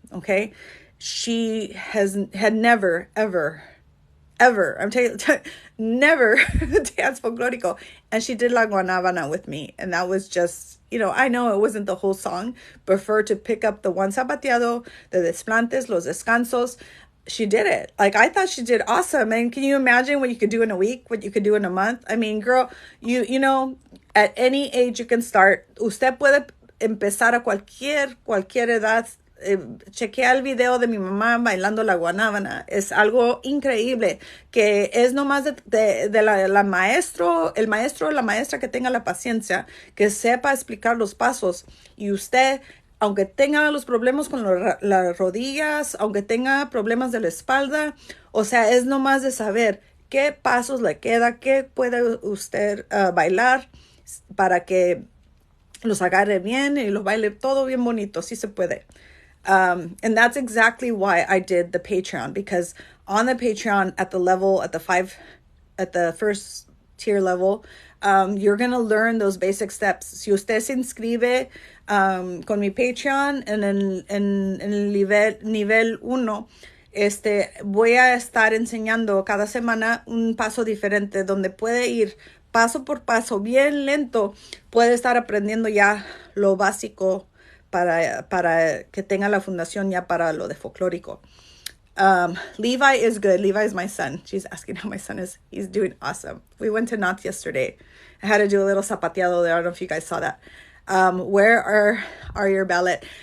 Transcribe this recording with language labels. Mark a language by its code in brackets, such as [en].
[en] Okay, she had never ever, I'm telling you, never danced folklorico, and she did La Guanábana with me, and that was just, you know, I know it wasn't the whole song, but for her to pick up the one zapateado, the desplantes, los descansos, she did it. Like, I thought she did awesome. And can you imagine what you could do in a week, what you could do in a month? I mean, girl, you know, at any age you can start. [es] Usted puede empezar a cualquier edad. Chequea el video de mi mamá bailando la guanábana. Es algo increíble, que es nomás de el maestro o la maestra que tenga la paciencia, que sepa explicar los pasos. Y usted, aunque tenga los problemas con las rodillas, aunque tenga problemas de la espalda, o sea, es nomás de saber qué pasos le queda, qué puede usted bailar para que los agarre bien y los baile todo bien bonito. Sí se puede. [en] And that's exactly why I did the Patreon, because on the Patreon at the first tier level, you're going to learn those basic steps. [es] Si usted se inscribe con mi Patreon en el nivel 1, voy a estar enseñando cada semana un paso diferente donde puede ir paso por paso, bien lento, puede estar aprendiendo ya lo básico para que tenga la fundación ya para lo de folclórico. [en] Levi is good. Levi is my son. She's asking how my son is. He's doing awesome. We went to Knott's yesterday. I had to do a little zapateado there. I don't know if you guys saw that. Where are your ballet?